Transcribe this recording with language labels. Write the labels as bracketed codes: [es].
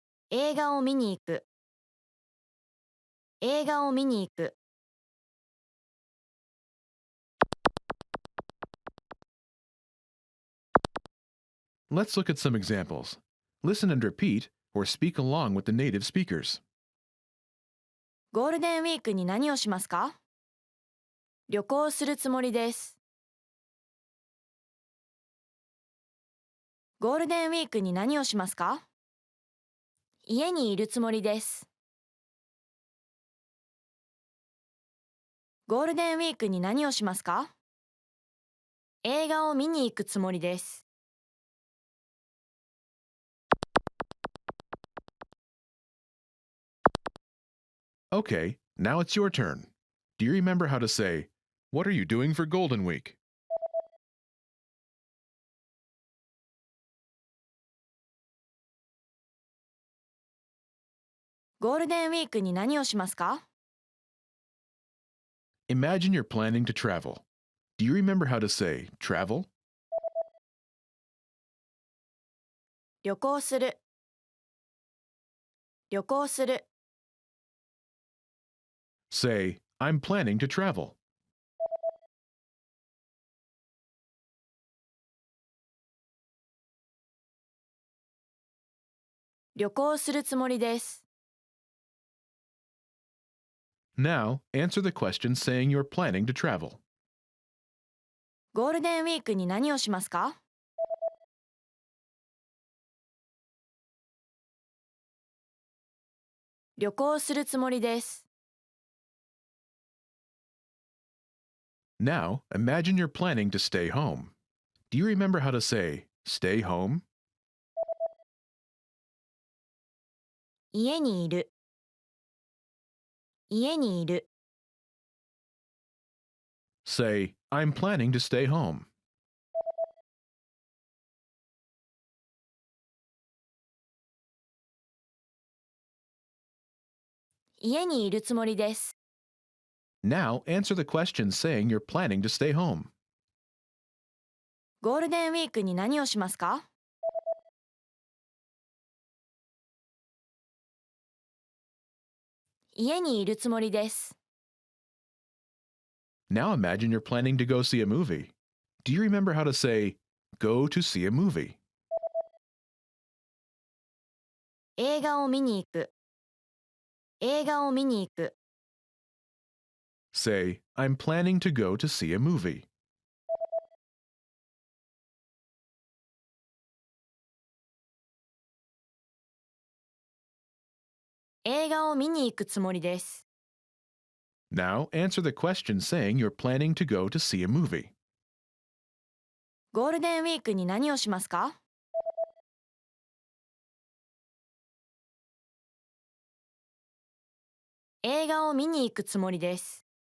[ja] 映画を見に行く。映画を見に行く。 [en] Let's look at some examples. Listen and repeat, or speak along with the native speakers. [ja] ゴールデンウィークに何をしますか？旅行するつもりです。ゴールデンウィークに何をしますか？家にいるつもりです。ゴールデンウィークに何をしますか？映画を見に行くつもりです。 [en] Okay, now it's your turn. Do you remember how to say, "What are you doing for Golden Week?" [ja] ゴールデンウィークに何をしますか？ [en] Imagine you're planning to travel. Do you remember how to say travel? [ja] 旅行する。旅行する。 [en] Say, "I'm planning to travel." [ja] 旅行するつもりです。 [en] Now, answer the question saying you're planning to travel. [ja] ゴールデンウィークに何をしますか？旅行するつもりです。 [en] Now, imagine you're planning to stay home. Do you remember how to say stay home? [ja] 家にいる。家にいる。 [en] Say, "I'm planning to stay home." [ja] 家にいるつもりです。 [en] Now, answer the question saying you're planning to stay home. [ja] ゴールデンウィークに何をしますか？家にいるつもりです。 [en] Now imagine you're planning to go see a movie. Do you remember how to say go to see a movie? [ja] 映画を見に行く。映画を見に行く。 [en] Say, "I'm planning to go to see a movie." [ja] 映画を見に行くつもりです。 [en] Now answer the question saying you're planning to go to see a movie. [ja] ゴールデンウィークに何をしますか？映画を見に行くつもりです。